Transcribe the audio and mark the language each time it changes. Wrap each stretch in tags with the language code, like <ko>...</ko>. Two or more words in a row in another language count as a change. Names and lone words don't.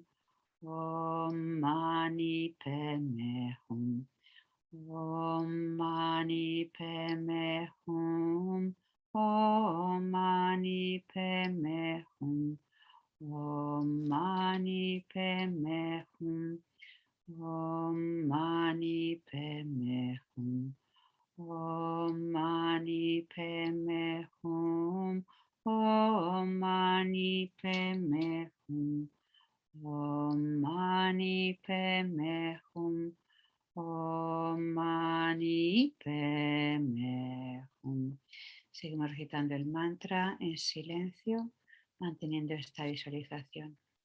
<sa>Om Mani Padme Hum, Om Mani Padme Hum, Om Mani Padme Hum, Om Mani Padme Hum, Om Mani Padme Hum, Om Mani Padme Hum, Om Mani Padme Hum. Om Mani Padme Hum, Om Mani Padme Hum.</sa> <es>Seguimos recitando el mantra en silencio, manteniendo esta visualización.</es>